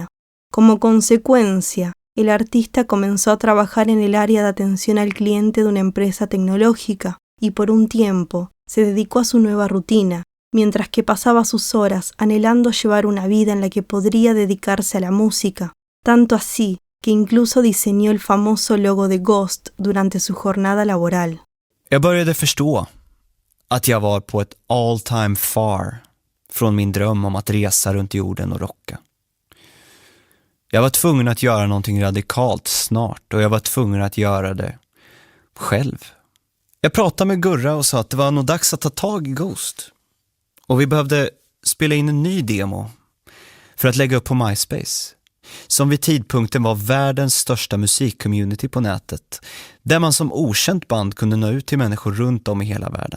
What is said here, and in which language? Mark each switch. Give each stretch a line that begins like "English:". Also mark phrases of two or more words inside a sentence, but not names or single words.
Spanish: Como consecuencia, el artista comenzó a trabajar en el área de atención al cliente de una empresa tecnológica y por un tiempo se dedicó a su nueva rutina, mientras que pasaba sus horas anhelando llevar una vida en la que podría dedicarse a la música, tanto así que incluso diseñó el famoso logo de Ghost durante su jornada laboral.
Swedish: Jag började förstå att jag var på ett
English: all time
Swedish: far från min dröm om att resa runt jorden och rocka. Jag var tvungen att göra någonting radikalt snart och jag var tvungen att göra det själv. Jag pratade med Gurra och sa att det var nog dags att ta tag i Ghost. Och vi behövde spela in en ny demo för att lägga upp på MySpace, som vid tidpunkten var världens största musikcommunity på nätet, där man som okänt band kunde nå ut till människor runt om i hela världen.